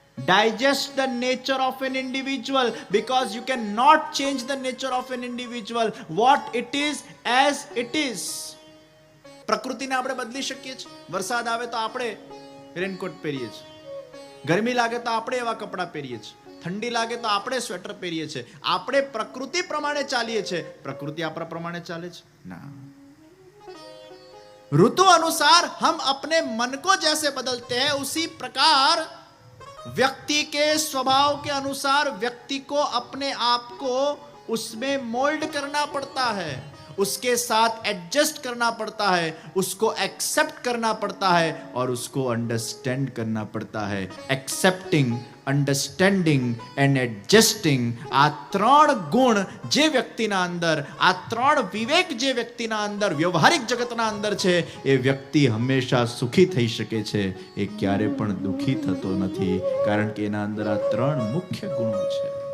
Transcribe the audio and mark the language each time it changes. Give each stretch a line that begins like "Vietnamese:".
English: Digest the nature of an individual, because you cannot change the nature of an individual. What it is as it is.
Gujarati: પ્રકૃતિને આપણે બદલી શકીએ છીએ. વરસાદ આવે તો આપણે રેનકોટ પહેરીએ છીએ, ગરમી લાગે તો આપણે એવા કપડાં પહેરીએ છીએ, ઠંડી લાગે તો આપણે સ્વેટર પહેરીએ છીએ. આપણે પ્રકૃતિ પ્રમાણે ચાલીએ છીએ. પ્રકૃતિ આપણા પ્રમાણે ચાલે છે? ના.
Hindi: ऋतु अनुसार हम अपने मन को जैसे बदलते हैं, उसी प्रकार व्यक्ति के स्वभाव के अनुसार व्यक्ति को अपने आप को उसमें मोल्ड करना पड़ता है. उसके साथ एडजस्ट करना पड़ता है, उसको एक्सेप्ट करना पड़ता है और उसको अंडरस्टैंड करना पड़ता है.
English: accepting, understanding and adjusting,
Gujarati: આ ત્રણ ગુણ જે વ્યક્તિના અંદર, આ ત્રણ વિવેક જે વ્યક્તિના અંદર, વ્યવહારિક જગતના અંદર છે, એ વ્યક્તિ હંમેશા સુખી થઈ શકે છે. એ ક્યારે પણ દુઃખી થતો નથી, કારણ કે એના અંદર આ ત્રણ મુખ્ય ગુણો છે.